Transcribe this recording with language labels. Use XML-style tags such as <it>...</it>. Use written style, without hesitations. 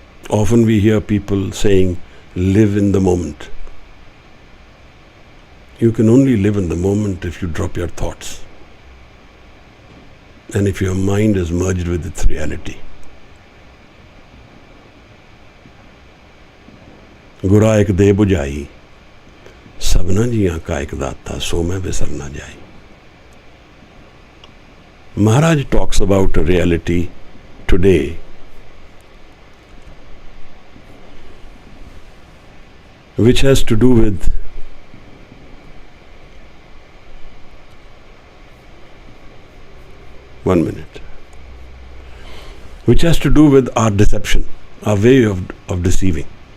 <en>Often we hear people saying, live in the moment. You can only live in the moment if you drop your thoughts and if your mind is merged with its reality.</en> <pa>गुरा एक दे बुझाई सबना जियां का एक दाता सो मैं विसर ना जाई.</pa> <en>Maharaj talks about a reality today which has to do with which has to do with our deception, our way of deceiving.</en>